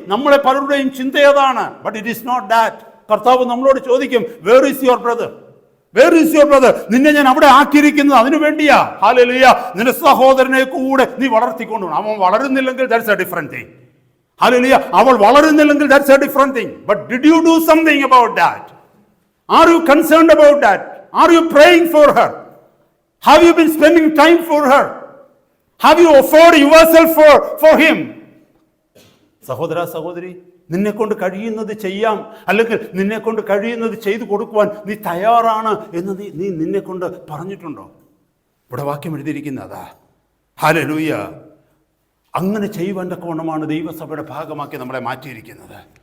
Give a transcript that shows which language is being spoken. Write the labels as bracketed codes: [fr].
[ml] നമ്മളെ പലരുടെയും ചിന്ത ഏതാണ്? [en] But it is not that. [ml] കർത്താവ് നമ്മളോട് ചോദിക്കും, [en] Where is your brother? Where is your brother? [ml] നിന്നെ ഞാൻ അവിടെ ആക്കിയിരിക്കുന്നത് അതിനു വേണ്ടിയാ. ഹല്ലേലൂയ. നിന്റെ സഹോദരനെ കൂടെ നീ വളർത്തിക്കൊണ്ടുപോകണം. അവൻ വളരുന്നില്ലെങ്കിൽ [en] That's a different thing. Hallelujah. [ml] അവൾ വളരുന്നില്ലെങ്കിൽ [en] That's a different thing. But did you do something about that? Are you concerned about that? Are you praying for her? Have you been spending time for her? Have you offered yourself for him? [ml] സഹോദര സഹോദരി, നിന്നെ കൊണ്ട് കഴിയുന്നത് ചെയ്യാം, അല്ലെങ്കിൽ നിന്നെ കൊണ്ട് കഴിയുന്നത് ചെയ്തു കൊടുക്കുവാൻ നീ തയ്യാറാണ് എന്ന് നീ നിന്നെ കൊണ്ട് പറഞ്ഞിട്ടുണ്ടോ? ഇവിടെ വാക്യം എഴുതിയിരിക്കുന്നതാ. ഹല്ലേലൂയ. അങ്ങനെ ചെയ്യുവാൻ തക്കവണ്ണമാണ് ദൈവസഭയുടെ ഭാഗമാക്കി നമ്മളെ മാറ്റിയിരിക്കുന്നത്.